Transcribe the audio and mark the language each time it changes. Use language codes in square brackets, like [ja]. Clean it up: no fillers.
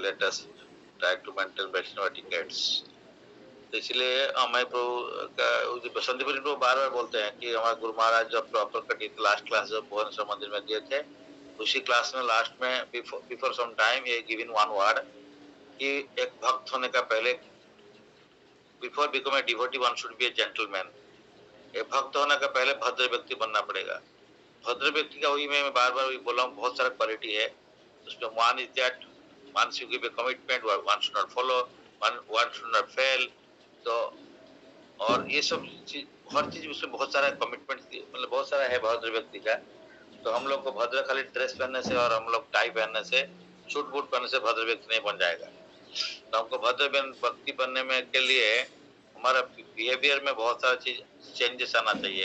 [en] Let us try to maintain Vaishnava etiquettes. [hi] तो इसलिए हमारे प्रभु का संदीप प्रभु बार बार बोलते हैं कि हमारे गुरु महाराज जब प्रॉपर कटी लास्ट क्लास जब भुवनेश्वर मंदिर में दिए थे, उसी क्लास में लास्ट में बिफोर सम टाइम ये गिवन वन वर्ड कि एक भक्त होने का पहले, [en] Before become a devotee one should be a gentleman. [hi] एक भक्त होने का पहले भद्र व्यक्ति बनना पड़ेगा। भद्र व्यक्ति का वही मैं बार बार बोला हूँ, बहुत सारा क्वालिटी है उसमें। [en] One is that once you give a commitment, one should not follow, one should not fail। [hi] तो और ये सब चीज, हर चीज उसमें बहुत सारा कमिटमेंट, मतलब बहुत सारा है भद्र व्यक्ति का। तो हम लोग को भद्र खाली ड्रेस पहनने से और हम लोग टाई पहनने से, सूट बूट पहनने से भद्र व्यक्ति नहीं बन जाएगा। तो हमको भद्र व्यक्ति बनने में के लिए हमारा बिहेवियर में बहुत सारा चीज चेंजेस आना चाहिए।